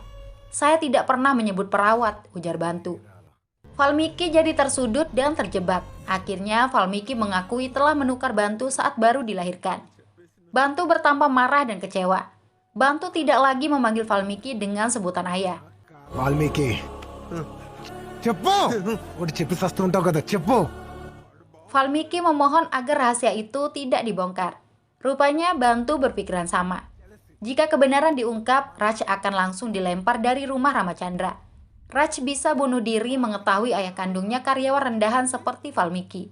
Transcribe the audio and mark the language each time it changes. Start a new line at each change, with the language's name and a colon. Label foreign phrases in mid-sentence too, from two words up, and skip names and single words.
Indonesian: Saya tidak pernah menyebut perawat, ujar Bantu. Valmiki jadi tersudut dan terjebak. Akhirnya Valmiki mengakui telah menukar Bantu saat baru dilahirkan. Bantu bertambah marah dan kecewa. Bantu tidak lagi memanggil Valmiki dengan sebutan ayah.
Telugu: వాల్మీకి చెప్పు ఒకటి చెప్పి వస్తుంటావు కదా చెప్పు.
Indonesian: Valmiki memohon agar rahasia itu tidak dibongkar. Rupanya Bantu berpikiran sama. Jika kebenaran diungkap, Raj akan langsung dilempar dari rumah Ramachandra. Raj bisa bunuh diri mengetahui ayah kandungnya karyawan rendahan seperti Valmiki.